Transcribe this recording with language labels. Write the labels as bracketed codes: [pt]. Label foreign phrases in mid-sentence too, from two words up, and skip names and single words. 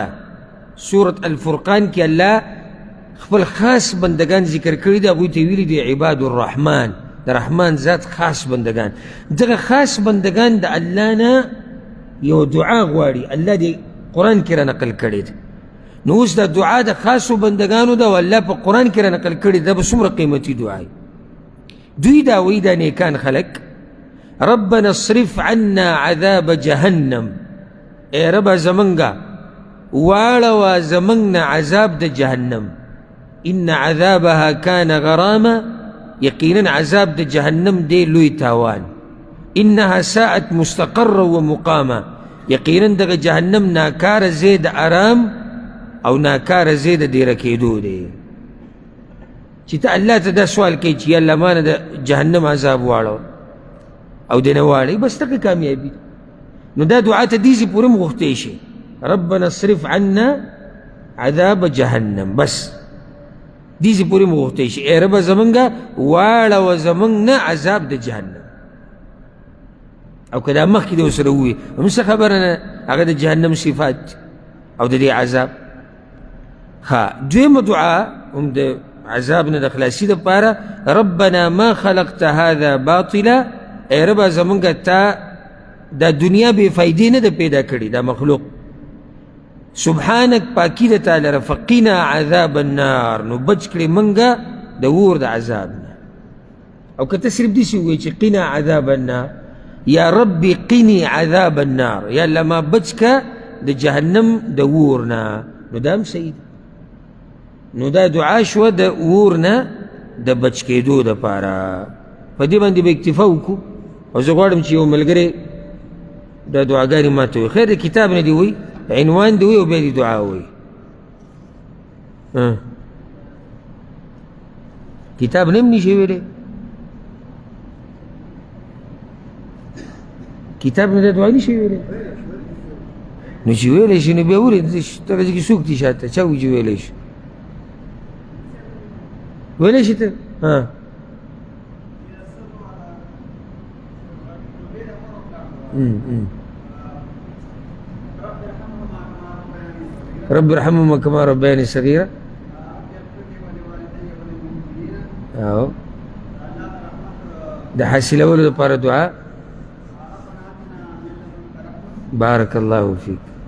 [ps] سورة الفرقان کې الله خپل خاص بندگان ذکر کړي دي، هغوی ته ویلي دي [ar] عباد الرحمن، [ps] د رحمان ذات خاص بندگان. دغه خاص بندگان د الله نه یو دعا غواړي، الله دې قرآن کې را نقل کړی ده. نو اوس دا دعا د خاصو بندگانو ده او الله په قرآن کې را نقل کړي ده. به څومره قیمتي دعا وي. دوی دا وایي دا نیکان خلک [ar] ربنا اصرف عنا عذاب جهنم، [ps] ای ربه زمونږه واړوه زمونږ نه عذاب د جهنم، [ar] ان عذابها کان غراما، [ps] یقینا عذاب د جهنم دی لوی تاوان، [ar] انها ساعت مستقر و مقاما، [ps] یقینا دغه جهنم ناکاره ځای د آرام او ناکاره ځای د دیره کېدو دی. چې ته الله ته دا سوال کوي چې یا الله ما نه د جهنم عذاب واړو او دې نه واړوي، بس دغه کامیابي ده. نو دا دعا ته دې ځای پورې هم غوښتی شي [ar] ربنا اصرف عنا عذاب جهنم، [ps] بس دې ځای پورې هم غوښتی شي ای ربه زمونږه واړوه زمونږ نه عذاب د جهنم. او که دا مخکې دې ورسره ووایي هم څه خبره نه، هغه د جهنم صفات او د دې عذاب. ها دویمه دعا هم د عذاب نه د خلاصي دپاره [ar] ربنا ما خلقت هذا باطلا، [ps] ای ربه زمونږه تا دا دنیا بې فایدې نه ده پیدا کړې، دا مخلوق. سبحانک پاکي د تا لره، [ar] فقنا عذاب النار، [ps] نو بچ کړې منګه د اور د عذاب نه. او که ته صرف داسې ووایې چې [ar] قنا عذاب النار، یا ربي قني عذاب النار، [ps] یا الله ما بچ که د جهنم د اور نه، نو دا هم صحیح ده. نو دا دعا شوه د اور نه د بچ کېدو دپاره. په دې باندې به اکتفا وکړو. او زه غواړم چې یو ملګری دا دعاګانې ما ته وایي. خیر د کتاب نه دې وایي، عنوان دې وایي او بیا دې دعا وایي. کتاب نه هم نشي ویلی، کتاب نه دا دعا نشي ویلی. نو چې ویلی شي نو بیا ولې دغه ځای کې څوک دي شاته چا وایي چې ویلی شي؟ ویلی شي ته؟ [ar] رب ارحمهما كما ربياني صغيرا. [ps] او د حاصلولو دپاره دعا [ar] بارك الله فيك.